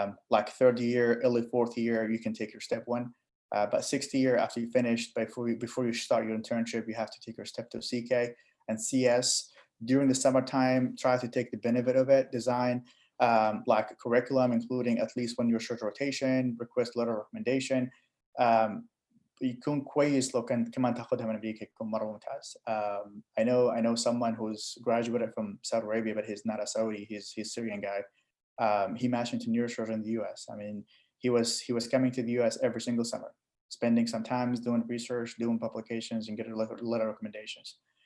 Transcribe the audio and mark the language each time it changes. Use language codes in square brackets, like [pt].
[en] Like third year, early fourth year, you can take your step one. But sixth year, after you finish, before you start your internship, you have to take your step 2 CK and CS. During the summertime, try to take the benefit of it. Design like a curriculum, including at least 1 year short rotation, request letter recommendation. [ar] يكون كويس لو كان كمان تاخذها من أمريكا يكون مرة ممتاز. [en] I know someone who's graduated from Saudi Arabia, but he's not a Saudi. He's a Syrian guy. He matched into neurosurgery in the U.S. I mean, he was coming to the U.S. every single summer, spending some time doing research, doing publications, and getting letter recommendations.